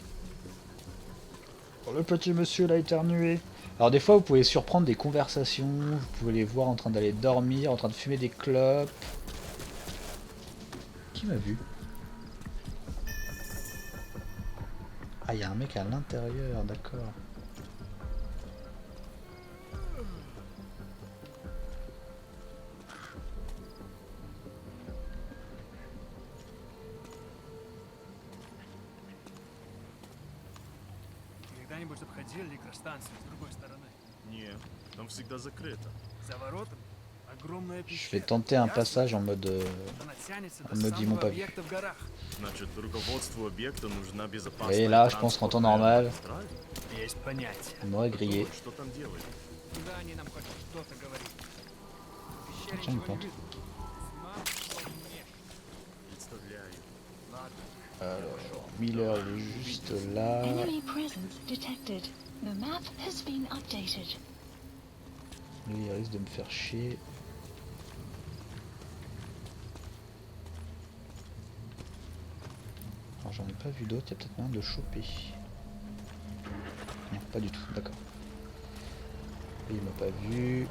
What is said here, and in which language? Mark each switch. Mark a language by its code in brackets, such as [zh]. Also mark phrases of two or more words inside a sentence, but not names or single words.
[fr] Oh, le petit monsieur l'a éternué. Alors des fois vous pouvez surprendre des conversations, vous pouvez les voir en train d'aller dormir, en train de fumer des clopes. Qui m'a vu? Ah, il y a un mec à l'intérieur, d'accord. [ru] Когда-нибудь обходили электростанцию с другой стороны? Нет, там всегда закрыто. За воротом огромная [fr] Je vais [ru] пещера. [fr] tenter un passage en mode... [ru] Она тянется [fr] on [ru] до [fr] me dit mon [ru] самого [fr] pas vu. [ru] объекта в горах. Значит, руководству объекта нужна безопасная [fr] Et là, je pense qu'en temps normal, [ru] магистраль? Есть понятие. [fr] on m'aurait grillé. [ru] Думаю, что там делать? Куда они нам хоть что-то говорить? В пещере [fr] Tiens, une [ru] ничего не [fr] plante. [ru] видно. Тьма, полнее. Представляю. Ладно. [fr] Alors, Miller il est juste là. [en] Enemy presence detected. The map has been updated. [fr] Lui il risque de me faire chier. Alors j'en ai pas vu d'autres, il y a peut-être moyen de le choper. Non, pas du tout, d'accord. Lui, il m'a pas vu.